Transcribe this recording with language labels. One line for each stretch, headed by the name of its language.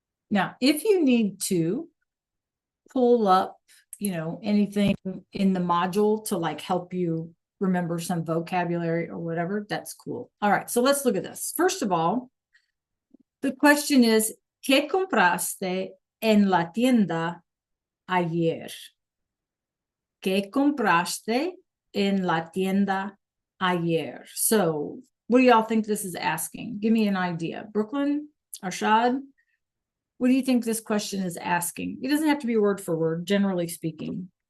English: Now, if you need to pull up, anything in the module to like help you remember some vocabulary or whatever, that's cool. All right, so let's look at this. First of all, the question is,
Spanish: ¿qué compraste en la tienda ayer? ¿Qué compraste en la tienda ayer?
English: So, what do y'all think this is asking? Give me an idea. Brooklyn, Arshad, what do you think this question is asking? It doesn't have to be word for word, generally speaking.